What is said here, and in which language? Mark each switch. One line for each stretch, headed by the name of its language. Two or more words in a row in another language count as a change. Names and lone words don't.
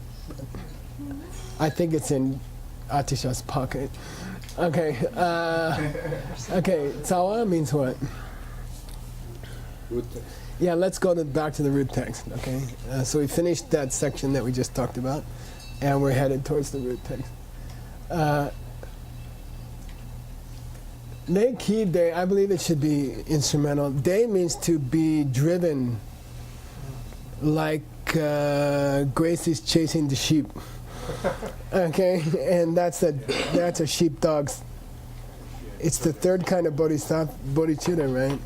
English: I think it's in Atisha's pocket. Okay. Okay. Tsawa means what? Root text. Yeah, let's go back to the root text. Okay. So we finished that section that we just talked about, and we're headed towards the root text.
Tibetan: Ne ki de,
English: I believe it should be instrumental. De means to be driven, like Grace is chasing the sheep. Okay, and that's a sheepdog's. It's the third kind of bodhicitta, right?